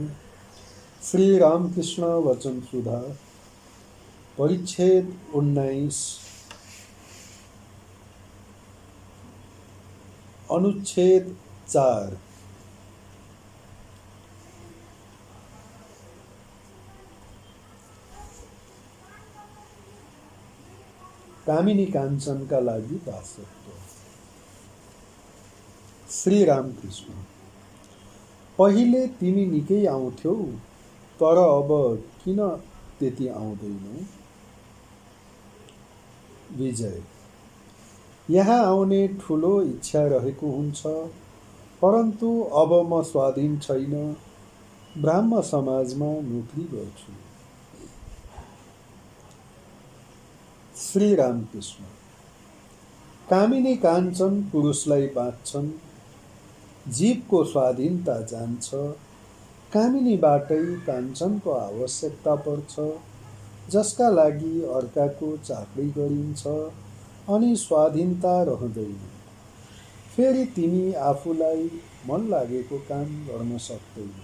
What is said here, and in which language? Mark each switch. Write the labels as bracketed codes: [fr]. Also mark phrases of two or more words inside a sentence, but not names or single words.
[ne] श्री रामकृष्ण वचन सुधा परिच्छेद 19 अनुच्छेद 4। कामिनी काञ्चनका लागि दासत्व। श्री रामकृष्ण, पहिले तिमी निकै आउँथ्यौ, तर अब किन त्यति आउँदैनौ? विजय, यहाँ आउने ठुलो इच्छा रहेको हुन्छ, परन्तु अब म स्वाधीन छैन, ब्राह्म समाजमा नोकरी गर्छु। श्री रामकृष्ण, कामिनी काञ्चन पुरुषलाई बाँच्छन्, जीवको स्वाधीनता जान्छ, कामिनीबाटै काञ्चनको आवश्यकता पर्छ, जसका लागि अर्काको चाकरी गरिन्छ अनि स्वाधीनता रहँदैन। फेरि तिमी आफूलाई मन लागेको काम गर्न सक्दैनौ।